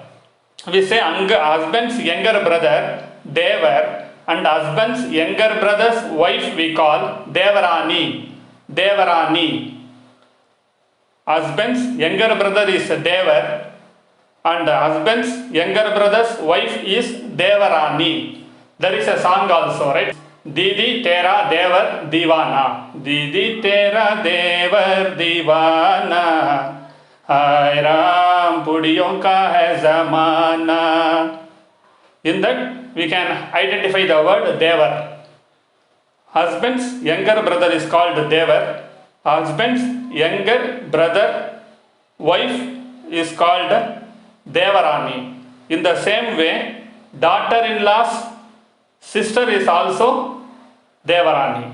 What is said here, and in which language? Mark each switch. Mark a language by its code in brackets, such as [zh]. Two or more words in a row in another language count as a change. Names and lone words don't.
[en] We say husband's younger brother Devar and husband's younger brother's wife we call Devarani. Devarani. Husband's younger brother is Devar and husband's younger brother's wife is Devarani. There is a song also, right? [hi] दीदी तेरा देवर दीवाना। दीदी तेरा देवर दीवाना. हाय राम पुड़ियों का है ज़माना. [en] In that we can identify the word devar. Husband's younger brother is called devar. Husband's younger brother wife is called devarani. In the same way, daughter-in-law's sister is also devarani.